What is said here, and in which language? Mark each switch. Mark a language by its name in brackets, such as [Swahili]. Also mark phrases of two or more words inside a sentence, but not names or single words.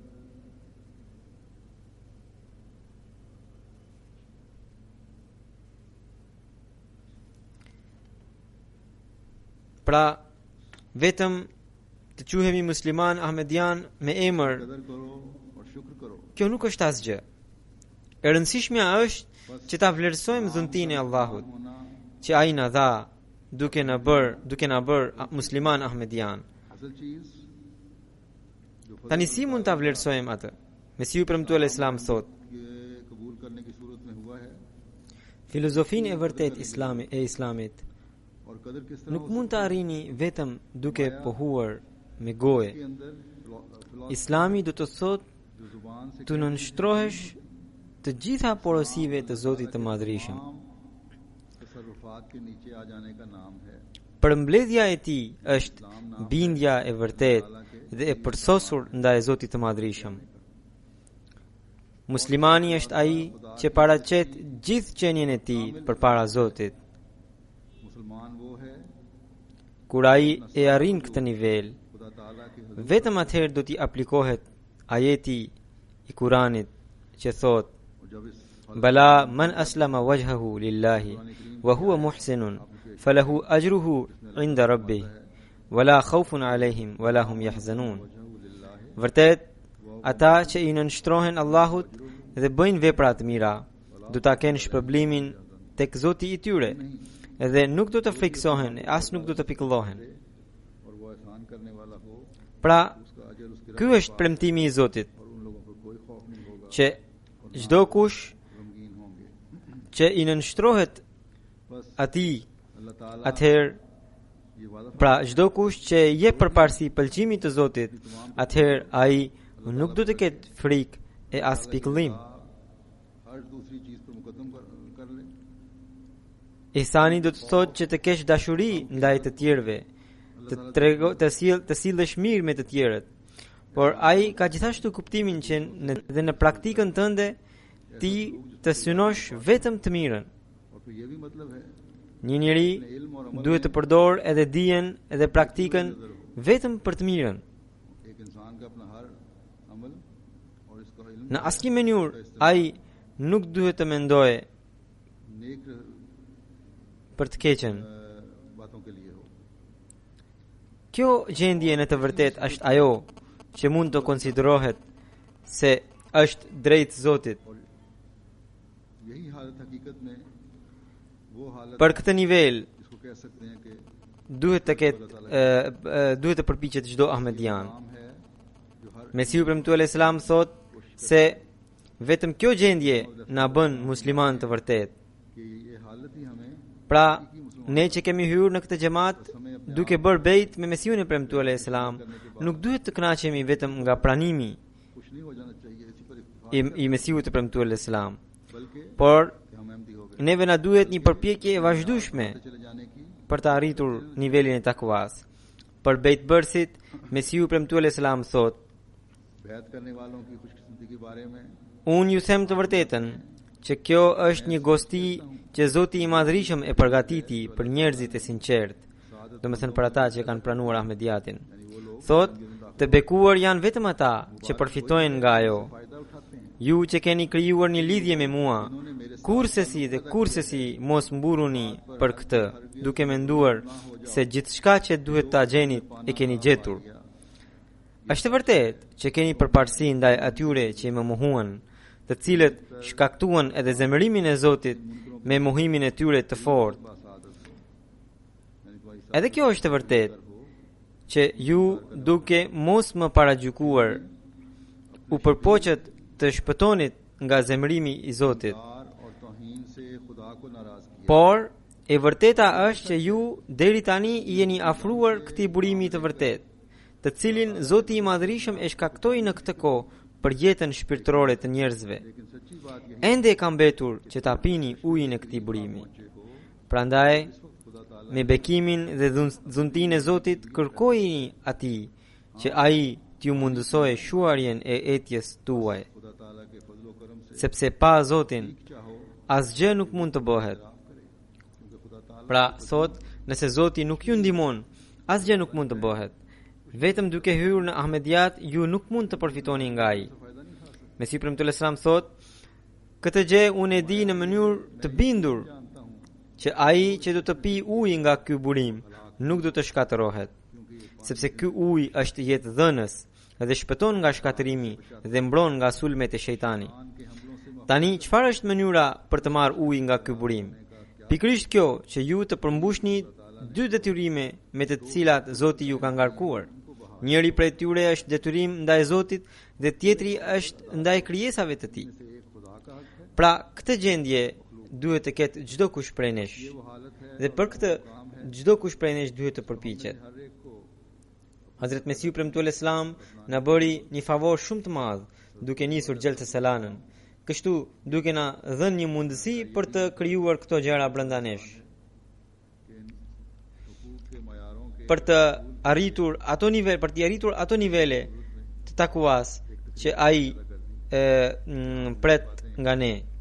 [Albanian] Pra, vetëm të quhemi musliman ahmedian me emër, [Urdu] قدر کرو اور شکر کرو [Albanian] kjo nuk është asgjë. E rëndësishmja është që ta vlerësojmë dhuntinë e Allahut, [Urdu] होना [Albanian] që ai na dha duke na bër musliman ahmedian. [Urdu] اصل چیز جو [Albanian] Tani si mund ta vlerësojmë atë? Mesiu premtuar Islam thot: [Urdu] کے قبول کرنے کی صورت میں ہوا ہے [Albanian] filozofinë e vërtet islamit [Urdu] اور قدر کس طرح [Albanian] nuk mund të arrini vetëm duke pohuar me gojë. [Urdu] کے اندر فلاسفی [Albanian] Islami do të thotë [Urdu] جو زبان سے [Albanian] të nënshtrohesh të gjitha porosive të Zotit të Madhërisëm. [Urdu] تصرفات کے نیچے آ جانے کا نام ہے. [Albanian] Përmbledhja e tij është bindja e vërtet dhe e përsosur ndaj Zotit të Madhërisëm. Muslimani është ai që paraqet gjithë qenien e tij përpara Zotit. [Urdu] مسلمان وہ ہے [Albanian] Kur ai e arrin këtë nivel, [Urdu] خدا تعالیٰ کے [Albanian] vetëm atëherë do t'i aplikohet ajeti i Kuranit që thot: [Urdu] اور جب اس [Arabic] بلى من أسلم وجهه لله وهو محسن فله أجره عند ربه ولا خوف عليهم ولا هم يحزنون. [Albanian] Vërtet, ata që i nënshtrohen Allahut dhe bëjnë vepra të mira, do ta kenë shpërblimin tek Zoti i tyre, dhe nuk do të friksohen e as nuk do të pikëllohen. [Urdu] اور وہ احسان کرنے والا ہو [Albanian] Pra, [Urdu] اس کا اجر اس کے [Albanian] ky është premtimi i Zotit, [Urdu] اور ان لوگوں پر کوئی خوف نہیں ہوگا, [Albanian] që çdo kush [Urdu] غمگین ہوں گے. [Albanian] që i nënshtrohet [Urdu] बस [Albanian] atij, [Urdu] اللہ تعالیٰ [Albanian] atëherë [Urdu] یہ وعدہ [Albanian] pra çdo kush që jep përparësi pëlqimit të Zotit, atëherë ai nuk do të ketë frikë e as pikëllim. [Urdu] ہر دوسری چیز پر مقدم کر لے. [Albanian] Ihsani do të thotë që të kesh dashuri ndaj të tjerëve, të sillesh mirë me të tjerët. Por ai ka gjithashtu kuptimin që në praktikën tënde ti të synosh vetëm të mirën. [Urdu] اور پھر یہ بھی مطلب ہے [Albanian] Një njeri duhet të përdor edhe dijen edhe praktikën vetëm për të mirën. [Urdu] ایک انسان کا اپنا ہر عمل اور اس کا علم [Albanian] Në asnjë mënyrë ai nuk duhet të mendojë [Urdu] नेक [Albanian] për të keqen. [Urdu] باتوں کے لیے ہو. [Albanian] Kjo gjendje në të vërtet është ajo që mund të konsiderohet se është drejt Zotit. [Urdu] یہی حالت حقیقت میں وہ حالت [Albanian] Për këtë nivel [Urdu] جس کو کہہ سکتے ہیں کہ [Albanian] duhet të përpiqet çdo ahmedian. [Urdu] نام ہے جو ہر [Albanian] Mesiu premtuar [Arabic] عليه السلام [Albanian] thot se vetëm kjo gjendje na bën musliman të vërtet. [Urdu] کہ یہ حالت ہی ہمیں [Albanian] Pra, ne që kemi hyrë në këtë xhamat duke bërë bejt me Mesiun e premtuar [Arabic] عليه السلام, [Albanian] nuk duhet të kënaqemi vetëm nga pranimi [Urdu] کچھ نہیں ہو جانا چاہیے اسی پر اتفاق, [Albanian] i Mesiut të premtuar [Arabic] عليه السلام, [Urdu] बल्कि [Albanian] por [Urdu] کہ ہم احمدی ہو گئے [Albanian] neve na duhet një përpjekje e vazhdueshme [Urdu] چلے جانے کی. [Albanian] për të arritur nivelin e takwas. Për bejt bërësit, Mesiu premtuar [Arabic] عليه السلام [Albanian] thot: [Urdu] بیعت کرنے والوں کی خوش قسمتی کے بارے میں [Albanian] Unë ju them të vërtetën që kjo është një gosti që Zoti i Madhërisëm e përgatiti për njerëzit e sinqert, domethënë për ata që kanë pranuar Ahmediatin. Thot, të bekuar janë vetëm ata që përfitojnë nga ajo. [Urdu] فائدہ اٹھاتے ہیں. [Albanian] Ju që keni krijuar një lidhje me mua, kursesi mos mburuni për këtë, duke menduar se gjithçka që duhet ta gjeni e keni gjetur. Është e vërtet që keni përparësi ndaj atyre që më mohuan, të cilët shkaktuan edhe zemërimin e Zotit me mohimin e tyre të fortë. Edhe kjo është e vërtet që ju duke mos më paragjykuar u përpoqët të shpëtonit nga zemërimi i Zotit. [Urdu] اور توہین سے خدا کو ناراض کیا. [Albanian] Por e vërteta është që ju deri tani i jeni afruar këtij burimi të vërtet, të cilin Zoti i Madhërisëm e shkaktoi në këtë kohë për jetën shpirtërore të njerëzve. [Urdu] لیکن سچی بات یہی [Albanian] Ende e ka mbetur që ta pini ujin e këtij burimi. Prandaj, me bekimin dhe dhuntinë e Zotit kërkojini atij që ai t'ju mundësojë shuarjen e etjes tuaj, [Urdu] خدا تعالیٰ کے فضل و کرم سے [Albanian] sepse pa Zotin [Urdu] चाहो [Albanian] asgjë nuk mund të bëhet. [Urdu] کیونکہ خدا تعالیٰ [Albanian] Pra, thot, nëse Zoti nuk ju ndihmon, asgjë nuk mund të bëhet. Vetëm duke hyrë në Ahmediat, ju nuk mund të përfitoni nga ai. [Urdu] فائدہ نہیں اٹھا سکتے. [Albanian] Mesiu premtuar [Arabic] عليه السلام [Albanian] thot, këtë gjë unë e di në mënyrë të bindur [Urdu] جانتا ہوں [Albanian] që ai që do të pi ujë nga ky burim nuk do të shkatërohet, sepse ky ujë është jetë dhënës dhe shpëton nga shkatërimi dhe mbron nga sulmet e shejtani. [Urdu] کے حملوں سے [Albanian] Tani, çfarë është mënyra për të marrë ujë nga ky burim? Pikërisht kjo, që ju të përmbushni dy detyrime me të cilat Zoti ju ka ngarkuar. Njëri prej tyre është detyrim ndaj Zotit dhe tjetri është ndaj krijesave të Tij. [Urdu] سے ایک خدا کا حق ہے. [Albanian] Pra, këtë gjendje duhet të ketë çdo kush prej nesh. [Urdu] وہ حالت ہے [Albanian] Dhe për këtë çdo kush prej nesh duhet të përpiqet. [Urdu] ہر ایک کو [Albanian] Hazrat Mesiu premtuar Islam na bëri një favor shumë të madh duke nisur Gjelsa Salanën. Kështu duke na dhënë një mundësi për të krijuar këto gjëra brenda nesh. për të arritur ato nivele të takuas që ai pret nga ne.